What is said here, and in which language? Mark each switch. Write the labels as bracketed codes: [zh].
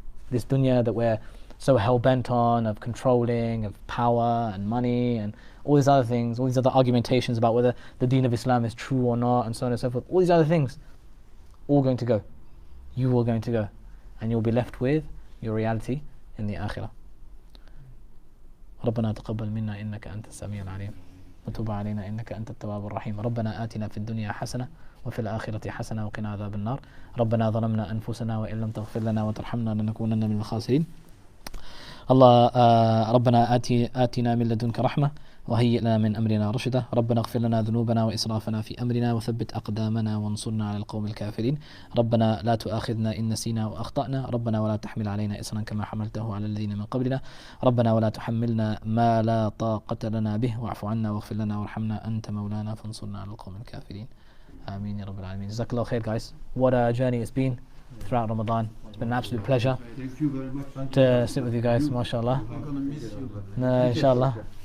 [en] This dunya that we're so hell-bent on, of controlling, of power and money and all these other things, all these other argumentations about whether the deen of Islam is true or not and so on and so forth, all these other things, all going to go. You are going to go. And you'll be left with your reality in the akhirah. [ar] ربنا تقبل منا إنك أنت السميع العليم وتب علينا إنك أنت التواب الرحيم ربنا آتنا في الدنيا حسنة وفي الآخرة حسنة وقنا عذاب النار ربنا ظلمنا أنفسنا وإن لم تغفر لنا وترحمنا لنكونن من الخاسرين ربنا آتنا من لدنك رحمة وهيئ لنا من أمرنا رشدا ربنا اغفر لنا ذنوبنا وإسرافنا في أمرنا وثبت أقدامنا وانصرنا على القوم الكافرين ربنا لا تؤاخذنا إن نسينا وأخطأنا ربنا ولا تحمل علينا إصرا كما حملته على الذين من قبلنا ربنا ولا تحملنا ما لا طاقة لنا به واعف عنا واغفر لنا وارحمنا أنت مولانا فانصرنا على القوم الكافرين آمين يا رب العالمين. [en] Jazakallah khair, guys. What a journey it's been throughout Ramadan. It's been an absolute pleasure to sit with you guys, mashallah. No, inshallah.